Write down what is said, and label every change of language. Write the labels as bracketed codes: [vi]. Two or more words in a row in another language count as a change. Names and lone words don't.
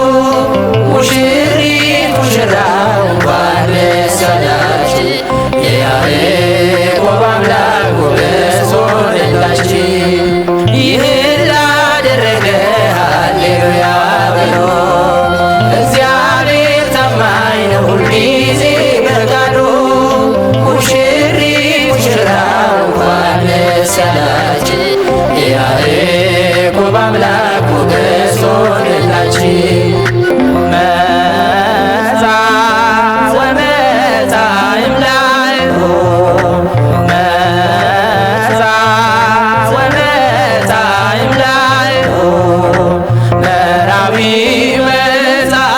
[am] ሙሽሪት ሙሽራው እንኳን ደስ ያላችሁ የያዕቆብ አምላክ ሞገስ ሆነላችሁ። ይህን ላደረገ ሃሌሉያ በሎ እግዚአብሔር ታማኝ ነው ሁልጊዜ በቃሉ ሙሽሪት ሙሽራው እንኳን ደስ ያላችሁ የያዕቆብ አምላክ ሞገስ ሆነላችሁ። መጻ [gez] ወመጻ እምላእሁ መጻ ወመጻ እምላእሁ ምዕራዊ መጻ